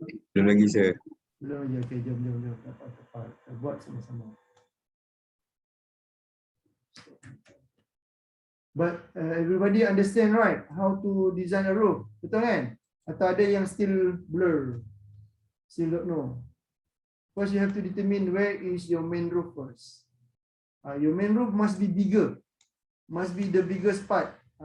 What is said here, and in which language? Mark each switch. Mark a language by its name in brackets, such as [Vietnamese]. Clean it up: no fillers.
[Malay] Belum lagi saya. Belum lagi. Okay, jom. Tepat. Kita buat sama-sama. [English] But everybody understand, right? How to design a roof. [Malay] Betul kan? Atau ada yang [English] still blur? Still don't know. First, you have to determine where is your main roof first. Your main roof must be bigger. Must be the biggest part.